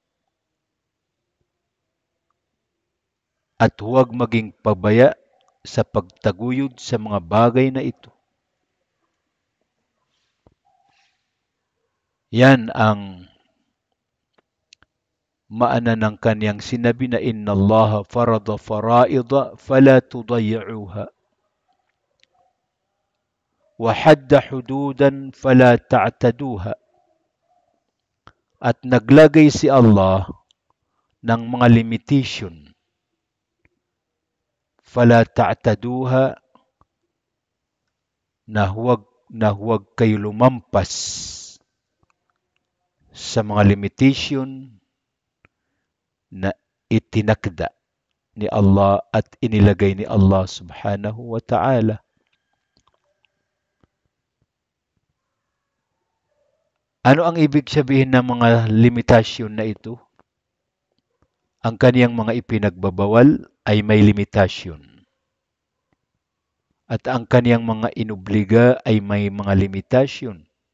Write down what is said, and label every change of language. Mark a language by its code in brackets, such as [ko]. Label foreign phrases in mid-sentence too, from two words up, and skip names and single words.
[tl] At huwag maging pabaya sa pagtaguyod sa mga bagay na ito. Yan ang maana ng kaniyang sinabi na [ar] إن الله فرض فرائض فلا تضيعوها وحد حدودا فلا تعتدوها. [tl] At naglagay si Allah ng mga limitation. [ar] فلا تعتدوها, [tl] na huwag kayo lumampas sa mga limitation na itinakda ni Allah at inilagay ni Allah [ar] سبحانه وتعالى. [tl] Ano ang ibig sabihin ng mga limitasyon na ito? Ang kaniyang mga ipinagbabawal ay may limitasyon. At ang kaniyang mga inobliga ay may mga limitasyon.